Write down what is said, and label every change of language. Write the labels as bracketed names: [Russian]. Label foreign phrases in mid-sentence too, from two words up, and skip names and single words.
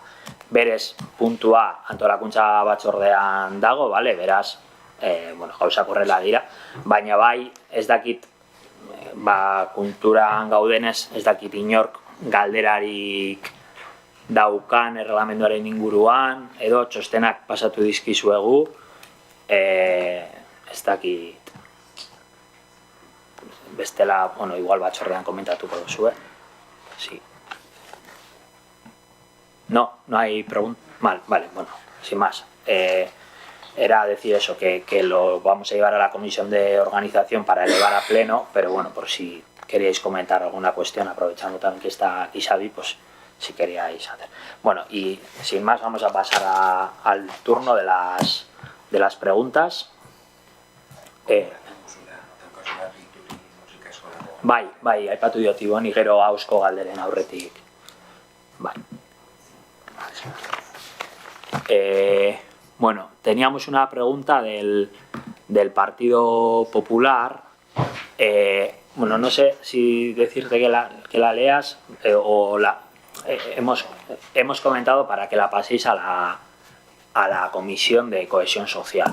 [Basque] Berez, puntua antolakuntza batzordean dago, beraz, gauzak horrela dira, baina bai, ez dakit, kulturan gaudenez, ez dakit inork galderarik daukan erreglamenduaren inguruan, edo txostenak pasatu dizkizuegu, ez dakit, bestela, igual batzordean komentatuko duzue. [Spanish] Sí. No hay pregunta. Vale, sin más. Era decir eso, que lo vamos a llevar a la comisión de organización para elevar a pleno, pero bueno, por si queríais comentar alguna cuestión, aprovechando también que está aquí Xavi, pues si queríais hacer. Bueno, y sin más vamos a pasar al turno de las preguntas. [Basque] Bai, aipatu diot Ibon, gero Ausko galderen aurretik. Bai. [Spanish] Bueno, teníamos una pregunta del Partido Popular. No sé si decirte que la leas o hemos comentado para que la paséis a la Comisión de Cohesión Social.